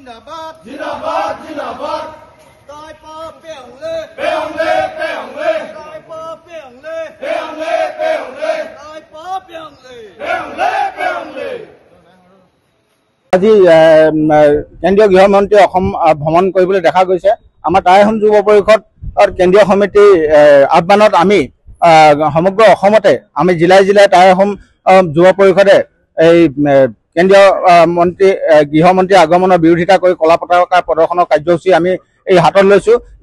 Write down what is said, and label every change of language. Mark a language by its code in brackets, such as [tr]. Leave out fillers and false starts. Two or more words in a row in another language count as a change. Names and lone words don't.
[hi] जिंदाबाद जिंदाबाद जिंदाबाद [aho] ताई पा पेंगले पेंगले पेंगले ताई पा पेंगले पेंगले पेंगले ताई पा पेंगले पेंगले पेंगले [as] আজি কেন্দ্ৰীয় গৃহমন্ত্ৰী অসম ভ্ৰমণ কৰিবলৈ দেখা গৈছে। আমাৰ টাই আহোম যুৱ পৰিষদৰ কেন্দ্ৰীয় সমিতিৰ আহ্বানত আমি সমগ্ৰ অসমতে আমি জিলাই জিলাই টাই আহোম যুৱ পৰিষদে এই কেন্দ্ৰীয় মন্ত্ৰী গৃহমন্ত্ৰী আগমনৰ বিৰোধিতা কৰি কলা পতাকা প্ৰদৰ্শনৰ কাৰ্যসূচী আমি এই হাতত লৈছো।